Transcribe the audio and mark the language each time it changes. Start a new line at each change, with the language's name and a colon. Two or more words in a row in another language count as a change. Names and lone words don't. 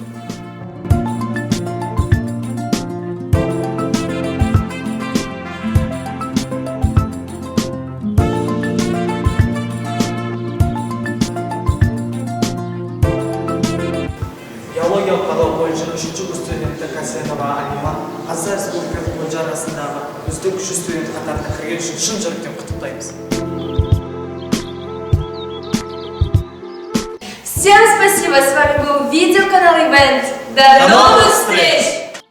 Kazakh: Геологиялық бақылау колледжі 3-ші курс студенті Касенова Алима Қазақстан Республикасы колледжі арасындағы үздік 3 студент қатарына кірген үшін шын жүректен құттықтаймыз.
Russian: Всем спасибо, с вами был видеоканал Event. До новых встреч!